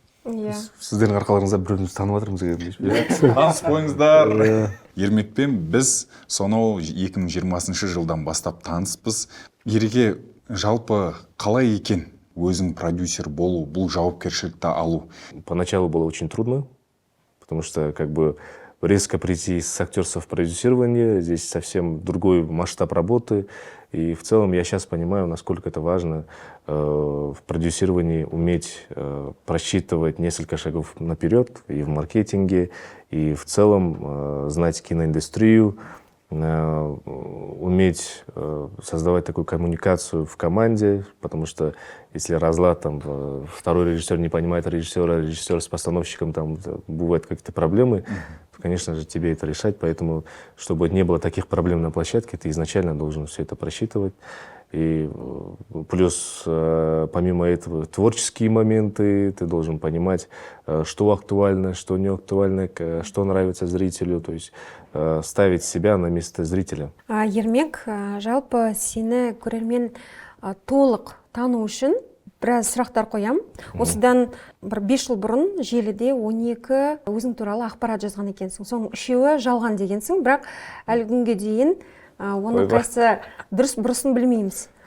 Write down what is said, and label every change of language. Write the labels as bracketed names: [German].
[Kazakh] Сіздердің арқаларыңызда бірімізді танып жатырмыз. Таныс қойыңыздар. Ермекпен біз сонау 2020 жылдан бастап таныспыз. Ереке, жалпы қалай екен өзің продюсер болу, бұл жауапкершілікті алу? [Russian] Поначалу было очень трудно, потому что как бы резко прийти с актерства в продюсирование, здесь совсем другой масштаб работы. И в целом я сейчас понимаю, насколько это важно в продюсировании уметь просчитывать несколько шагов наперед и в маркетинге, и в целом знать киноиндустрию, уметь создавать такую коммуникацию в команде, потому что если разлад, там, второй режиссер не понимает режиссера, режиссер с постановщиком, там бывают какие-то проблемы, то, конечно же, тебе это решать. Поэтому, чтобы не было таких проблем на площадке, ты изначально должен все это просчитывать. И плюс, помимо этого, творческие моменты, ты должен понимать, что актуально, что не актуально, что нравится зрителю, то есть ставить себя на место зрителя. [Kazakh] Ермек, жалпы сені көрермен толық тану үшін біраз сұрақтар қоям. Осыдан бір 5 жыл бұрын желіде 12 өзің туралы ақпарат жазған екенсің. Соның 3-еуі жалған дегенсің, бірақ әлі күнге дейін оның қайсы дұрыс бұрысын білмейміз.